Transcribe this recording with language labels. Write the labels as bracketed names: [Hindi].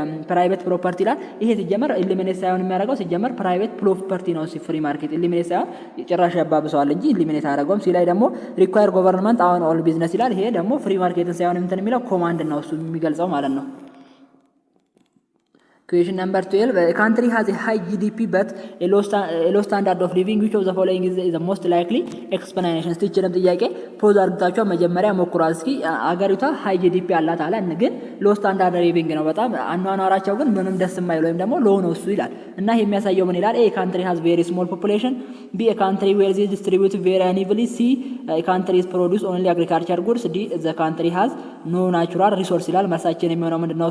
[Amharic] ፕራይቬት ፕሮፐርቲ ይላል። ይሄ ሲጀመር ኢሊሚኔት ሳይሆን የሚያደርገው ሲጀመር ፕራይቬት ፕሮፐርቲ ነው ፍሪ ማርኬት ኢሊሚኔት ሳይሆን ጭራሽ ያባብሰዋል እንጂ ኢሊሚኔት አያደርገውም። ሲ ላይ ደግሞ [English] ሪኳየር ጎቨርንመንት አሁን ኦል ቢዝነስ [Amharic] ይላል። ይሄ ደግሞ ፍሪ ማርኬትን ሳይሆን እንትን የሚለው ኮማንድ ነው እሱ የሚገልጸው ማለት ነው። [English] Question number 12. A country has a high GDP but a low standard of living. Which of the following is the most likely explanation? [Amharic] ስቲችንም ጥያቄ ፖዝ አድርጋችሁ መጀመሪያ ሞክሯል። እስኪ አገሪቷ ሃይ ጂዲፒ አላት አለ ግን [English] ሎ ስታንዳርድ ሊቪንግ [Amharic] ነው በጣም አኗኗራቸው ግን ምንም ደስ የማይል ወይም ደግሞ ሎ ነው እሱ ይላል እና ይሄ የሚያሳየው ምን ይላል? [English] A country has very small population. B a country wealth is distributed very unevenly. C a country is produce only agriculture goods. D the country has no natural resource [Amharic] ይላል። መልሳችን የሚሆነው ምንድነው?